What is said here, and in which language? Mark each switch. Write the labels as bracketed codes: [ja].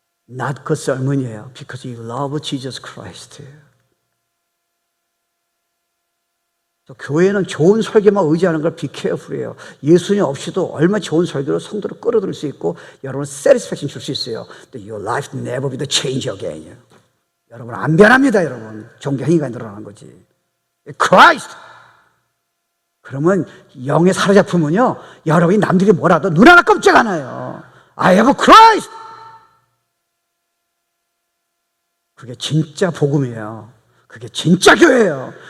[en] Not 그 sermon이에요. Because you love Jesus Christ. [ko] 교회는 좋은 설교만 의지하는 걸 [en] be careful [ko] 해요. 예수님 없이도 얼마나 좋은 설교로 성도를 끌어들일 수 있고 여러분 satisfaction 줄 수 있어요. But your life never be the change again. 여러분 안 변합니다. 여러분 종교 행위가 늘어나는 거지. [en] Christ. [ko] 그러면 영에 사로잡히면요 여러분이 남들이 뭐라도 눈 하나 깜짝 안 해요. [en] I have Christ. [ko] 그게 진짜 복음이에요. 그게 진짜 교회예요.